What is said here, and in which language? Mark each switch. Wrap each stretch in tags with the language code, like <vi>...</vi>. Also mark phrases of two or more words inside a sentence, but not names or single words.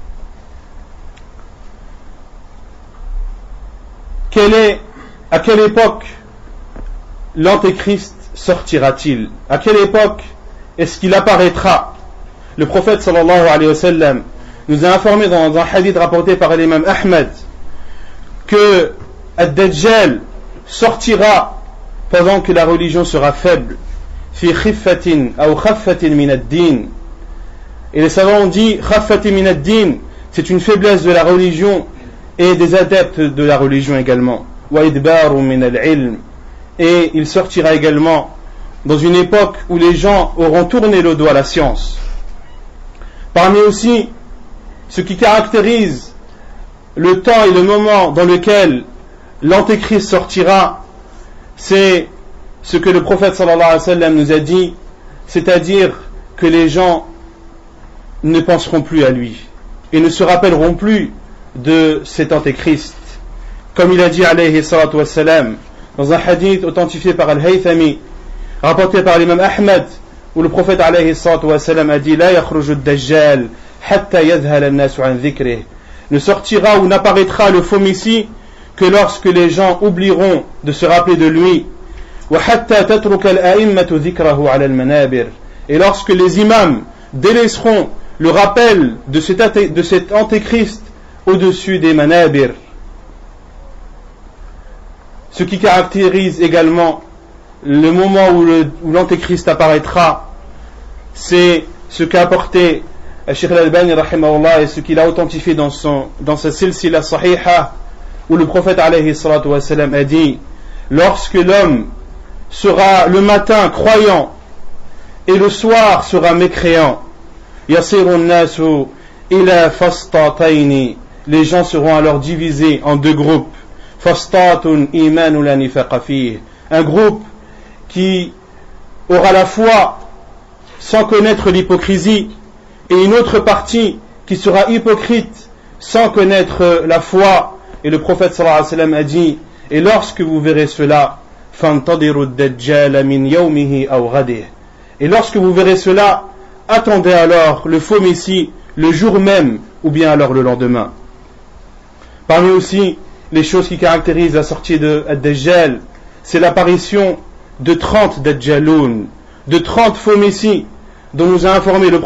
<fr>À quelle époque l'Antéchrist sortira-t-il? À quelle époque est-ce qu'il apparaîtra? Le prophète</fr> <ar>صلى الله عليه وسلم</ar> <fr>nous a informé dans un hadith rapporté par l'imam Ahmed que Ad-Dajjal sortira pendant que la religion sera faible.</fr> <ar>في خفة أو خفة من الدين.</ar> <fr>Et les savants ont dit</fr> <ar>خفة من الدين,</ar> <fr>c'est une faiblesse de la religion et des adeptes de la religion également.</fr> <ar>وإدبار من العلم.</ar> <fr>Et il sortira également dans une époque où les gens auront tourné le dos à la science. Parmi aussi ce qui caractérise le temps et le moment dans lequel l'Antéchrist sortira, c'est ce que le prophète</fr> <ar>صلى الله عليه وسلم</ar> <fr>nous a dit, c'est-à-dire que les gens ne penseront plus à lui et ne se rappelleront plus de cet Antéchrist. Comme il a dit</fr> <ar>عليه الصلاة والسلام</ar> <fr>dans un hadith authentifié par Al-Haythami, rapporté par l'imam Ahmed, où le prophète</fr> <ar>عليه الصلاة والسلام</ar> <fr>a dit:</fr> <ar>لا يخرج الدجال حتى يذهل الناس عن ذكره.</ar> <fr>Ne sortira ou n'apparaîtra le faux messie que lorsque les gens oublieront de se rappeler de lui.</fr> <ar>وحتى تترك الأئمة ذكره على المنابر.</ar> <fr>Et lorsque les imams délaisseront le rappel de cet antéchrist au-dessus des manabir. Ce qui caractérise également le moment où l'antéchrist apparaîtra, c'est ce qu'a apporté Cheikh Al-Albani rahimahullah et ce qu'il a authentifié dans sa</fr> <ar>سلسلة صحيحة,</ar> <fr>où le prophète</fr> <ar>عليه الصلاة والسلام</ar> <fr>a dit: lorsque l'homme sera le matin croyant et le soir sera mécréant,</fr> <ar>يصير الناس إلى فسطاطين,</ar> <fr>les gens seront alors divisés en 2 groupes.</fr> <ar>فسطاط إيمان لا نفاق فيه,</ar> <fr>un groupe qui aura la foi sans connaître l'hypocrisie, et une autre partie qui sera hypocrite sans connaître la foi. Et le prophète</fr> <ar>صلى الله عليه وسلم</ar> <fr>a dit: et lorsque vous verrez cela,</fr> <ar>فانتظروا الدجال من يومه أو غده,</ar> <fr>et lorsque vous verrez cela, attendez alors le faux messie le jour même ou bien alors le lendemain. Parmi aussi les choses qui caractérisent la sortie de Ad-Dajjal, c'est l'apparition de 30 Dajjaloun, de 30 faux messies, dont nous a informé le</fr>